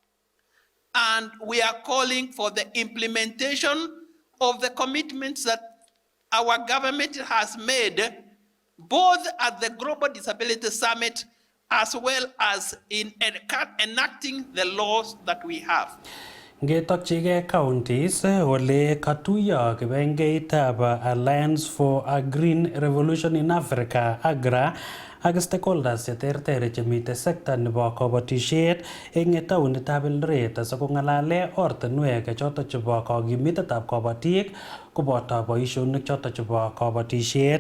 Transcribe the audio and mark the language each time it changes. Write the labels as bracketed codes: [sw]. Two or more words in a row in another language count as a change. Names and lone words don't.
[en] and we are calling for the implementation of the commitments that our government has made, both at the Global Disability Summit as well as in enacting the laws that we have. [kln] Ngetokchigei counties ole katuyo kibengeitab Alliance for a Green Revolution in Africa AGRA ak stakeholders cheterter chemite sekta nebo kabatishet eng taonitab Eldoret asikong'alale ortinwek choto chebo kakimitetab kabatik koboto boisionik choto chebo kabatishet.